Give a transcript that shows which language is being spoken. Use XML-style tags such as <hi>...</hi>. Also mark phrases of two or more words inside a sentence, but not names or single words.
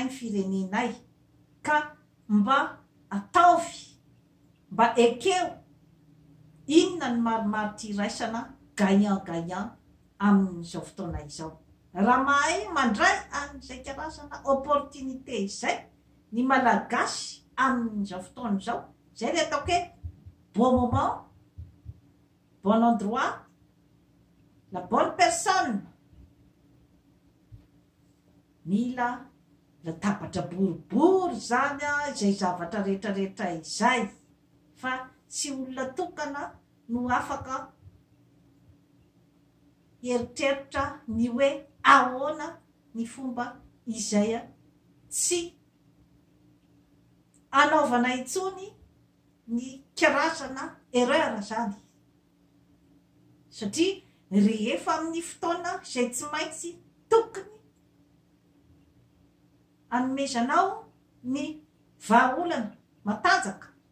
<mg>ny firenenay ka mba ataovy mba ekeo inona ny marimaritra iraisana gagnant amin'izao fotoana izao raha mahay mandray amin'izay karazana opportunité izay ny malagasy amin'izao fotoana izao zay le ataoko hoe</mg> <fr>bon moment bon endroit la bonne personne</fr> <mg>mila latabatra boribory zany a izay zavatra rehetra rehetra izay fa tsy olona tokana no afaka eritreritra ny hoe ahoana ny fomba izay a tsy anaovana itsony ny karazana erreur zany satria rehefa amin'ny fotoana izay tsy maintsy tokony anomezanao ny vahaolana matanjaka</mg>